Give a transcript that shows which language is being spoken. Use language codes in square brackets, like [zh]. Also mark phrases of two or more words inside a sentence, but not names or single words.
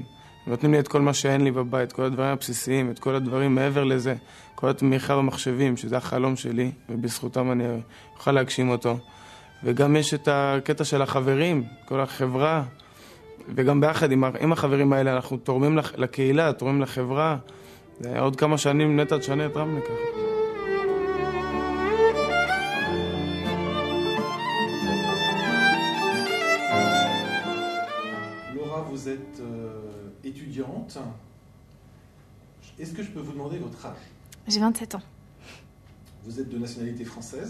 [he] נותנים לי את כל מה שאין לי בבית, כל הדברים הבסיסיים, את כל הדברים מעבר לזה, כל התמיכה במחשבים, שזה החלום שלי, ובזכותם אני אוכל להגשים אותו. וגם יש את הקטע של החברים, כל החברה, וגם ביחד עם החברים האלה אנחנו תורמים לקהילה, תורמים לחברה. עוד כמה שנים נטע תשנה את רמלה ככה. [fr] Vous êtes étudiante. Est-ce que je peux vous demander votre âge? J'ai 27 ans. Vous êtes de nationalité française?